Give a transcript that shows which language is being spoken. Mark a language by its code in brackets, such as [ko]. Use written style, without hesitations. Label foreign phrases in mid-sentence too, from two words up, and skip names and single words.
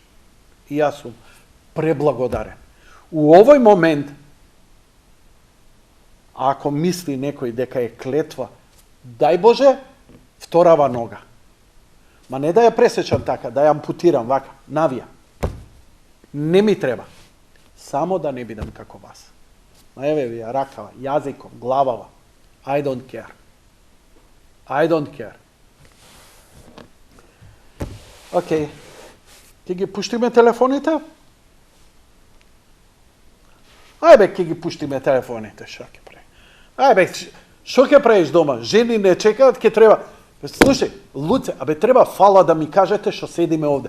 [mk] И јас сум преблагодарен. [sr] У овој момент, [mk] ако мисли некој дека е клетва, дај Боже, вторава нога. Ма не да ја пресечам така, да ја ампутирам вака, навија. Не ми треба. Само да не бидам како вас. Ма еве ви ја ракава, јазиком, главава. [en] I don't care. I don't care. [mk] Океј. Ќе ги пуштиме телефоните? Ајбе, ќе ги пуштиме телефоните, што ќе прави? Ајбе, што ќе правиш дома? Жени не чекаат, ќе треба... Слушај, луце, абе треба фала да ми кажете што седиме овде.